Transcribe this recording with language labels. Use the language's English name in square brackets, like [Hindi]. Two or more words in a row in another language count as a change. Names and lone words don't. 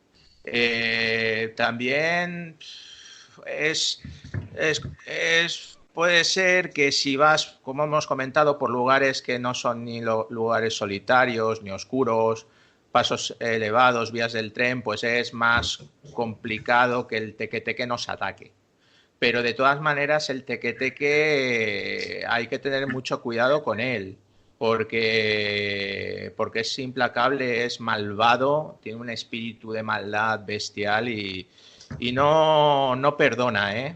[Spanish] También puede ser que si vas, como hemos comentado, por lugares que no son ni lugares solitarios ni oscuros, pasos elevados, vías del tren, pues es más complicado que el teque-teque nos ataque. Pero de todas maneras el teque-teque hay que tener mucho cuidado con él, porque es implacable, es malvado, tiene un espíritu de maldad bestial y no perdona, ¿eh?